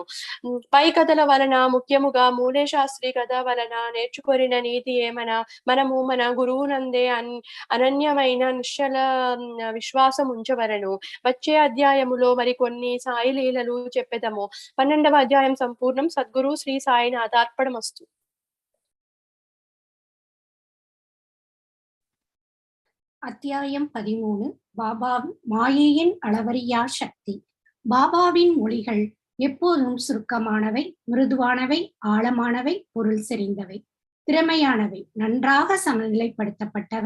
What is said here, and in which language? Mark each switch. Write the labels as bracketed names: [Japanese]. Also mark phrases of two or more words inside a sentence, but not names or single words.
[Telugu] పై కథల వలన ముఖ్యముగా మూలే శాస్త్రి కథ వలన నేర్చుకొనిన నీతి ఏమన మనము మన గురువునందే ఎందే అనన్యమైన నిశ్చల విశ్వాసం ఉంచవలను. వచ్చే అధ్యాయములో మరి కొన్ని సాయి లీలలు చెప్పెదము. 12వ అధ్యాయం సంపూర్ణం. సద్గురు శ్రీ సాయినాథార్పణమస్తు. [Tamil] அத்தியாயம் 13. பாபா மாயையின் அளவறியா சக்தி. பாபாவின் மொழிகள் எப்போதும் சுருக்கமானவை, மிருதுவானவை, ஆழமானவை, பொருள் செறிந்தவை, திறமையானவை, நன்றாக சமநிலைப்படுத்தப்பட்டவை.